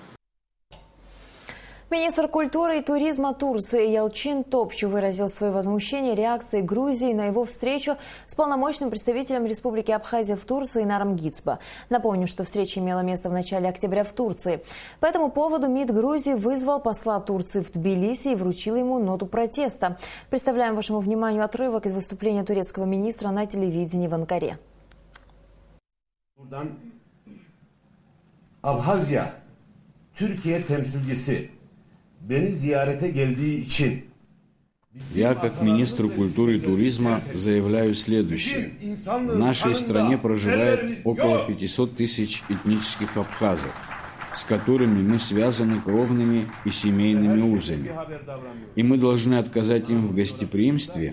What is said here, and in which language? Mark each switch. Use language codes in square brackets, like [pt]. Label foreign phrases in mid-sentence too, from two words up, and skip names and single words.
[ru] Министр культуры и туризма Турции Ялчин Топчу выразил свое возмущение реакцией Грузии на его встречу с полномочным представителем Республики Абхазия в Турции Наром Гицба. Напомню, что встреча имела место в начале октября в Турции. По этому поводу МИД Грузии вызвал посла Турции в Тбилиси и вручил ему ноту протеста. Представляем вашему вниманию отрывок из выступления турецкого министра на телевидении в Анкаре. [tr] Abhazya, Türkiye temsilcisi beni ziyarete geldiği için [ru] Я, как министр культуры и туризма, заявляю следующее. В нашей стране проживает около 500 тысяч этнических абхазов, с которыми мы связаны кровными и семейными узами. И мы должны отказать им в гостеприимстве.